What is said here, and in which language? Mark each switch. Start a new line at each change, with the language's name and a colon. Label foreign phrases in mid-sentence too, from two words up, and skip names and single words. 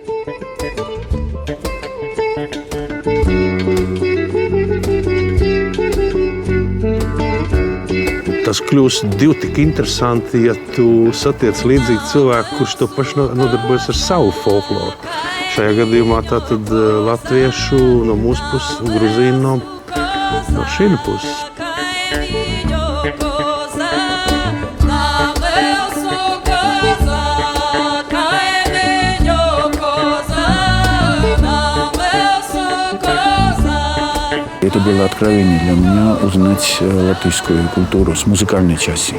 Latvian: Tas kļūst divi tik interesanti, ja tu satiec līdzīgu cilvēku, kurš to pašu nodarbojas ar savu folkloru. Šajā gadījumā tātad latviešu no mūsu puses, gruzīnu no šīna puses.
Russian: Это было откровение для меня узнать латышскую культуру с музыкальной части.